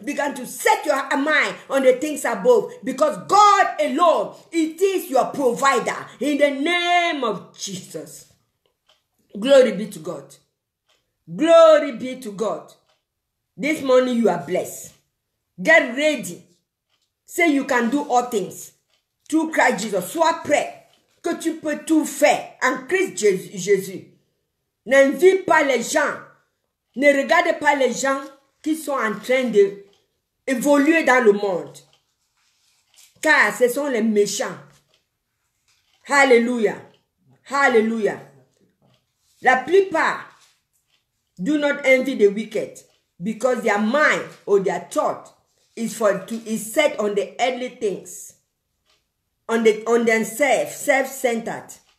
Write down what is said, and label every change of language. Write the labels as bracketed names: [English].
[English] Begin to set your mind on the things above, because God alone, it is your provider. In the name of Jesus. Glory be to God. Glory be to God. This morning you are blessed. Get ready. Say you can do all things through Christ Jesus. [French] Sois prêt que tu peux tout faire en Christ Jésus. N'envie pas les gens. Ne regardez pas les gens qui sont en train de évoluer dans le monde. Car ce sont les méchants. Alléluia. Alléluia. La plupart [English] do not envy the wicked, because their mind or their thought is set on the earthly things, on themselves, self-centered.